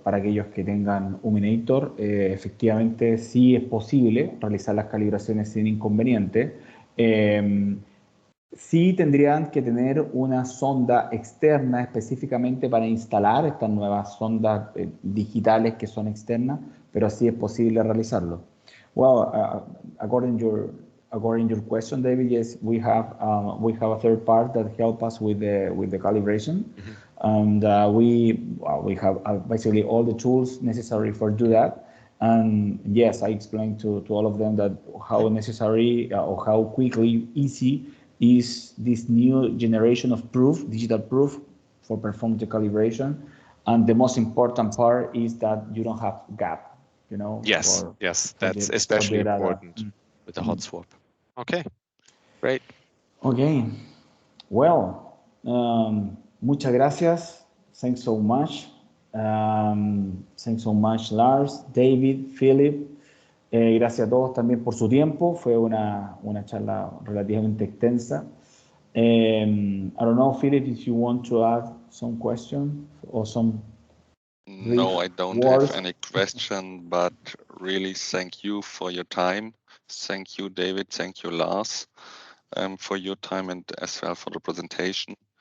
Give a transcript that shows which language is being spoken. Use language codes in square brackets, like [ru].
[es] Para aquellos que tengan Huminator, efectivamente sí es posible realizar las calibraciones sin inconveniente. Sí tendrían que tener una sonda externa específicamente para instalar estas nuevas sondas digitales que son externas, pero sí es posible realizarlo. [en] Well, according to your question, David, yes, we have a third part that help us with the calibration, and we have basically all the tools necessary for do that. And yes, I explained to all of them that how necessary or how quickly easy is this new generation of proof, digital proof, for performing the calibration. And the most important part is that you don't have gap, you know. Yes, that's especially important with the hot swap. Okay, great. Okay, well, [es] muchas gracias. [en] Thanks so much. Thanks so much, Lars, David, Philip. [es] Gracias a todos también por su tiempo. Fue una charla relativamente extensa. [en] I don't know, Philip, if you want to add some question or some. No, I don't have any question, but really thank you for your time. Thank you, David. Thank you, Lars, for your time and as well for the presentation.